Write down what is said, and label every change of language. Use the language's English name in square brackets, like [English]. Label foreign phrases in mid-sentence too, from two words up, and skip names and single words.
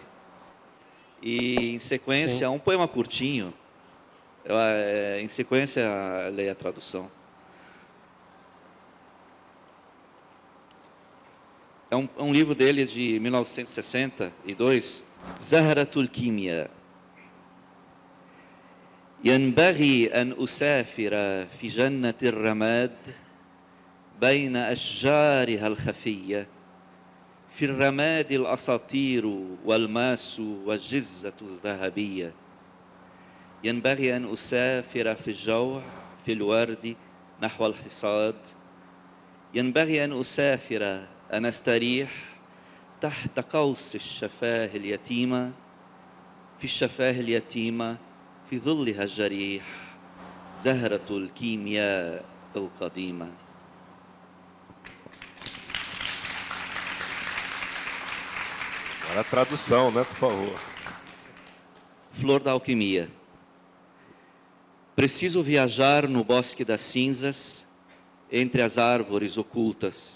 [Portuguese] E em sequência, Sim. um poema curtinho, em sequência, leia a tradução. É um livro dele de 1962, Zahratul Kimya. [Arabic] ينبغي أن أسافر في جنة الرماد بين أشجارها الخفية في الرماد الأساطير والماس والجزة الذهبية ينبغي أن أسافر في الجوع في الورد نحو الحصاد ينبغي أن أسافر أن أستريح تحت قوس الشفاه اليتيمة في الشفاه اليتيمة في ظلها الجريح زهرة الكيمياء القديمة. [Portuguese] Agora a tradução, né, por favor. Flor da alquimia. Preciso viajar no bosque das cinzas, entre as árvores ocultas.